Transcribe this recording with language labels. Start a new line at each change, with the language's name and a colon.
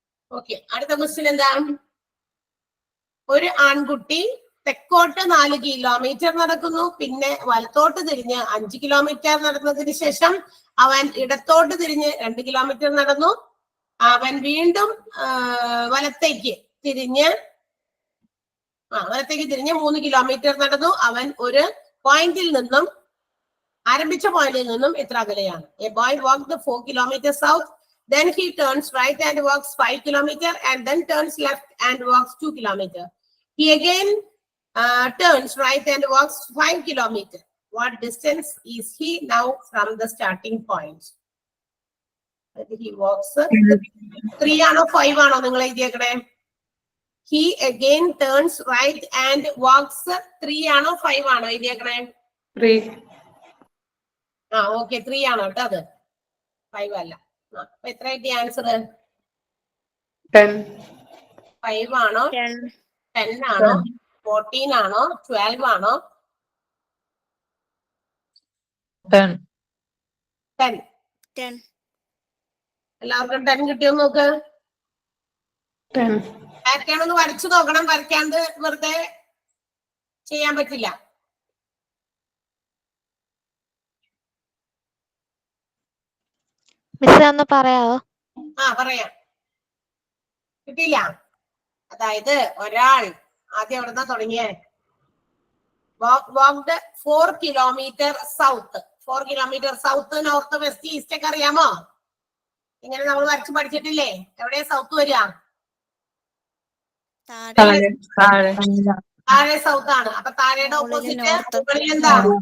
Malayalam: Okay, അടുത്ത question എന്താ? ഒരു ആൺകുട്ടി തെക്കോട്ട് 4 കിലോമീറ്റർ നടക്കുന്നു, പിന്നെ വലത്തോട്ട് തിരിഞ്ഞ് 5 കിലോമീറ്റർ നടന്നതിന് ശേഷം അവൻ ഇടത്തോട്ട് തിരിഞ്ഞ് 2 കിലോമീറ്റർ നടന്നു. അവൻ വീണ്ടും വലത്തേക്ക് തിരിഞ്ഞ് 3 കിലോമീറ്റർ നടന്നു. അവൻ ഒരു പോയിന്റിൽ നിന്നും ആരംഭിച്ച പോയിന്റിൽ നിന്നും എത്ര അകലെയാണ്?
English: A boy walked 4 kilometers south, then he turns right and walks 5 kilometers and then turns left and walks 2 kilometers. He again turns right and walks 5 kilometers. What distance is he now from the starting point? He walks
Malayalam: 3 ആണോ 5 ആണോ നിങ്ങൾ എഴുതിയേക്കണേ?
English: He again turns right and walks 3
Malayalam: ആണോ 5 ആണോ എഴുതിയേക്കണേ? 3. Okay, 3 ആണോ കേട്ടോ, അത് 5 അല്ല. അപ്പൊ എത്ര കിട്ടിയ ആൻസർ? 10. 5 ആണോ 10 10 ആണോ 14 ആണോ 12 ആണോ 10 10 10 എല്ലാവർക്കും 10 കിട്ടിയോ നോക്ക്. പാറ്റേൺ ഒന്ന് വരച്ചു നോക്കണം, വരയ്ക്കാണ്ട് വെറുതെ ചെയ്യാൻ പറ്റില്ല. മിസ് ഒന്ന് പറയാവോ? പറയാം. കിട്ടിയില്ല? അതായത് ഒരാൾ ആദ്യം എവിടുന്നാ തുടങ്ങിയേ?
English: walked 4 kilometer south. 4 kilometer south,
Malayalam: north, west, east ഒക്കെ അറിയാമോ? ഇങ്ങനെ നമ്മൾ വരച്ച് പഠിച്ചിട്ടില്ലേ? എവിടെയാ സൗത്ത് വരിക? താഴെ സൗത്ത് ആണ്. അപ്പൊ താഴെയുടെ ഓപ്പോസിറ്റ് മുകളിൽ എന്താ?